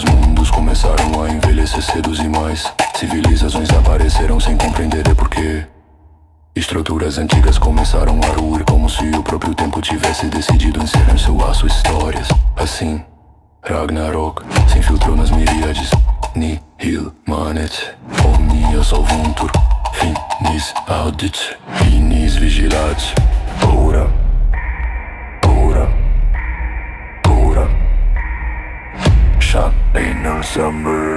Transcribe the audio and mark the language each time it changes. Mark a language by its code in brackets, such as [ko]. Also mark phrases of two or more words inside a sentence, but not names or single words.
[pt] Mundos começaram a envelhecer cedos e mais civilizações apareceram sem compreender porquê. Estruturas antigas começaram a ruir como se o próprio tempo tivesse decidido encerrar em seu laço histórias. Assim, Ragnarok se infiltrou nas miríades. [la] Nihil manet, omnia solvuntur, finis audit, finis vigilat. Ora, Shine summer.